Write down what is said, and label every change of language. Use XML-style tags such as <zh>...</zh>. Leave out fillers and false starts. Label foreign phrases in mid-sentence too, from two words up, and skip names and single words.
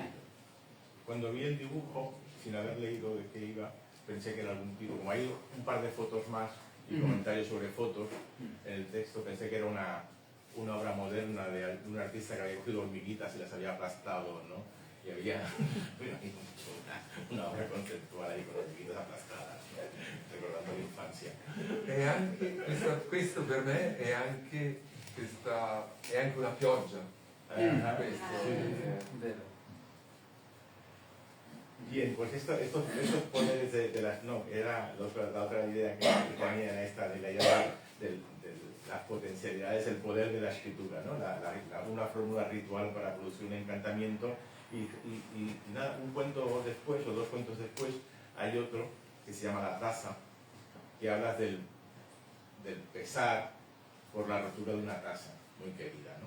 <es>Cuando vi el dibujo, sin haber leído de qué iba, pensé que era algún tipo... Como hay un par de fotos más y comentarios sobre fotos en el texto, pensé que era una obra moderna de un artista que había cogido hormiguitas y las había aplastado, ¿no? Y había una obra conceptuale ahí con hormiguitas aplastadas, ¿no?</es> <it>Ricordando l'infanzia. E anche questo per me è anche una pioggia. Questo, Vero.</it> <es>Bien, pues estos poderes de las... No, era la otra idea que ponía en esta, de la idea de las potencialidades, el poder de la escritura, ¿no? Una fórmula ritual para producir un encantamiento y nada, un cuento después, o 2 cuentos después, hay otro que se llama La taza, que habla del pesar por la rotura de una taza muy querida, ¿no?</es>